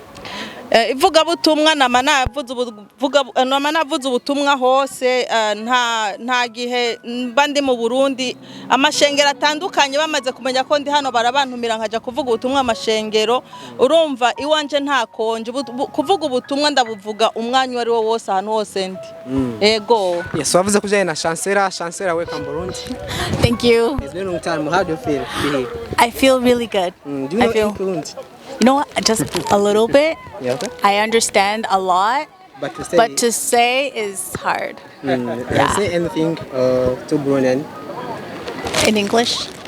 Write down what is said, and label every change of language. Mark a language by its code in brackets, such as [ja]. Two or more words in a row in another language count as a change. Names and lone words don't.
[rn] ivuga butumwa navuze ubutumwa hose nta gihe bandi mu Burundi amashengero atandukanye bamaze kumenya ko ndi hano barabantumira nkaja kuvuga ubutumwa amashengero urumva iwanje nta konje kuvuga ubutumwa ndabuvuga umwanya wari wo wose ahantu hose ndi ego. Yes, wavuze kujyanye na Chancellor welcome Burundi. [en] Thank you. It's been a long time. How do you feel here? I feel really good. Do you know Burundi? You know what? Just a little bit. Yeah, okay. I understand a lot, but to say is hard. Yeah. Say anything to Burundian. In English?